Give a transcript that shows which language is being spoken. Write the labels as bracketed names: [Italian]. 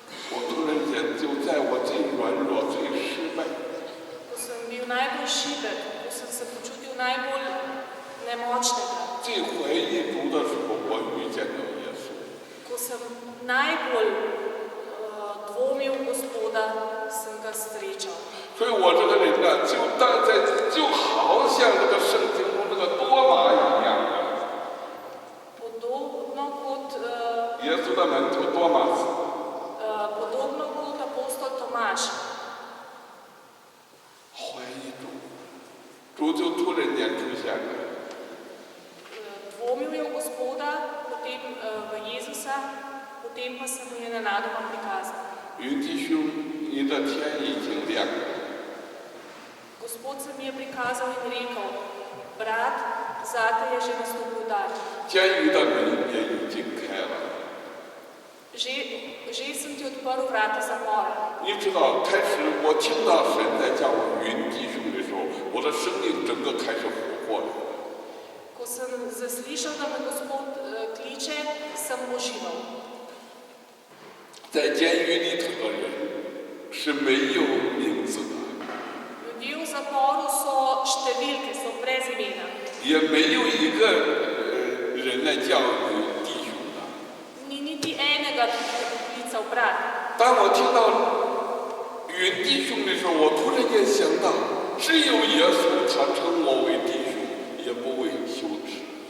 [Chinese] 我突然间就在我最软弱、最失败、 [Slovenian] Ko sem bil najbolj šibek, ko sem se počutil najbolj nemočnega, [Chinese] 最怀疑主的时候，我遇见了耶稣。 [Slovenian] ko sem najbolj dvomil v Gospoda, sem ga srečal. [Chinese] 所以我这个人呢，就好像这个圣经中这个多马一样的， [Slovenian] Podobno kot [Chinese] 耶稣的门徒多马斯， [Slovenian] podobno kot apostol Tomaž. [Chinese] 怀疑主，主就突然间出现了。 [Slovenian] Dvomil je v Gospoda, potem v Jezusa, potem pa se mu je nenadoma prikazal. [Chinese] 云弟兄，你的天已经亮了。 [Slovenian] Gospod se mi je prikazal in rekel: brat, zate je že nastopil dan. [Chinese] 监狱的门也已经开了。 [Slovenian] Že sem ti odprl vrata zapora. [Chinese] 你知道，开始我听到神在叫我云弟兄的时候，我的生命整个开始活过来。 [Slovenian] Ko sem zaslišal, da me Gospod kliče, sem užival. [Chinese] 在监狱里头的人是没有名字的， [Slovenian] Ljudje v zaporu so številke, so brez imena. [Chinese] 也没有一个人来叫你弟兄的。 [Slovenian] Ni niti enega, ki bi te poklical brat. [Chinese] 当我听到云弟兄的时候，我突然间想到，只有耶稣他称我为弟兄，也不为羞耻。